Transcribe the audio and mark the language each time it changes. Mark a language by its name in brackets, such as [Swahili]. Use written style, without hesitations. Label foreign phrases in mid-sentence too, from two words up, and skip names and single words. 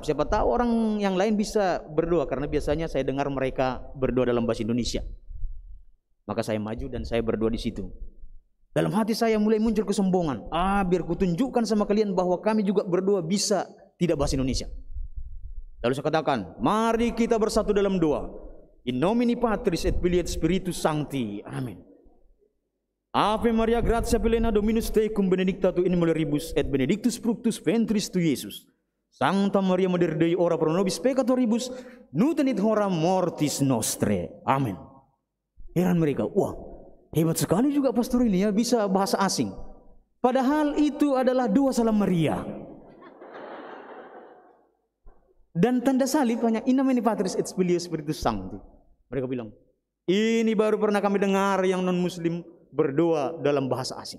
[Indonesian] Siapa tahu orang yang lain bisa berdoa, karena biasanya saya dengar mereka berdoa dalam bahasa Indonesia. Maka saya maju dan saya berdoa di situ. Dalam hati saya mulai muncul kesombongan. Biar kutunjukkan sama kalian bahwa kami juga berdoa bisa tidak bahasa Indonesia. Lalu saya katakan, mari kita bersatu dalam doa. [Latin] In nomine Patris et Filii et Spiritus Sancti. [Indonesian] Amin. [Latin] Ave Maria, gratia plena Dominus tecum, benedicta tu in mulieribus et benedictus fructus ventris tu Iesus. Sancta Maria Mater Dei, ora pro nobis peccatoribus, nunc et hora mortis nostre. [Indonesian] Amin. Heran mereka, wah, hebat sekali juga pastor ini ya, bisa bahasa asing. Padahal itu adalah doa salam Maria. Dan tanda salib hanya [Latin] in nomine Patris et Filii et Spiritus Sancti. [Indonesian] Mereka bilang, ini baru pernah kami dengar yang non muslim berdoa dalam bahasa asing.